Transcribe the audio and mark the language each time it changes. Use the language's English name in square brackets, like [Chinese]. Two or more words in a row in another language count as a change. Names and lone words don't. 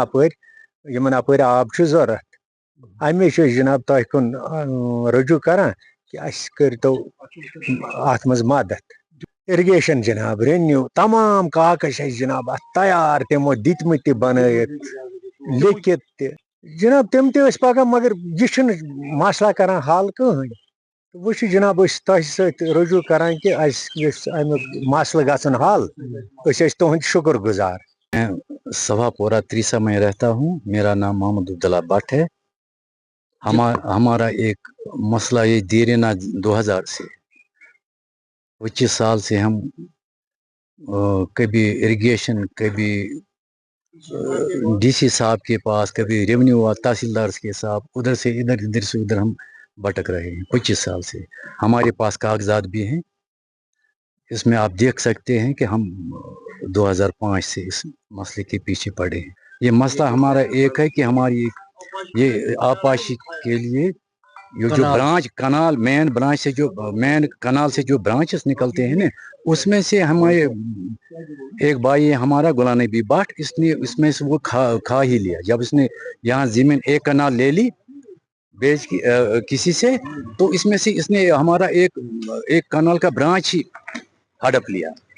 [Kashmiri] یِمن اَپٲرۍ آب چھُ ضوٚرَتھ اَمے چھِ أسۍ جناب تۄہہِ کُن رُجوٗع کران کہِ اَسہِ کٔرۍتو اَتھ منٛز مدتھ اِرِگیشن جناب رِنیوٗ تمام کاکز چھِ اَسہِ جناب اَتھ تیار تِمو دِتمٕتۍ تہِ بنٲیِتھ لیکھِتھ تہِ جناب تِم تہِ ٲسۍ پَکان مگر یہِ چھُنہٕ مسلہٕ کران حل کٕہٕنۍ وۄنۍ چھِ جناب أسۍ تۄہہِ سۭتۍ رُجوٗع کران کہِ اَسہِ گژھِ اَمیُک مسلہٕ گژھُن حل أسۍ ٲسۍ تُہٕنٛدۍ شُکُر گُزار [Urdu] صفا پورہ تریسا میں رہتا ہوں میرا نام محمد عبداللہ بٹ ہے ہمارا ایک مسئلہ یہ دیرینہ 2000 سے 25 سال سے ہم کبھی اریگیشن کبھی ڈی سی صاحب کے پاس کبھی ریونیو تحصیلدار کے صاحب ادھر سے ادھر ہم بھٹک رہے ہیں 25 سال سے ہمارے پاس کاغذات بھی ہیں اس میں آپ دیکھ سکتے ہیں کہ ہم 2005 سے اس مسئلے کے پیچھے پڑے ہیں یہ مسئلہ ہمارا ایک ہے کہ ہماری یہ آبپاشی کے لیے ये जो कनाल। ब्रांच कनाल मेन ब्रांच से जो मेन कनाल से जो ब्रांचेस निकलते हैं ना, उसमें से हमारे एक भाई है हमारा गुलाम नबी भट्ट, इसने इसमें से वो खा ही लिया। जब इसने यहाँ जमीन एक कनाल ले ली बेच की किसी से, तो इसमें से इसने हमारा एक कनाल का ब्रांच ही हड़प लिया।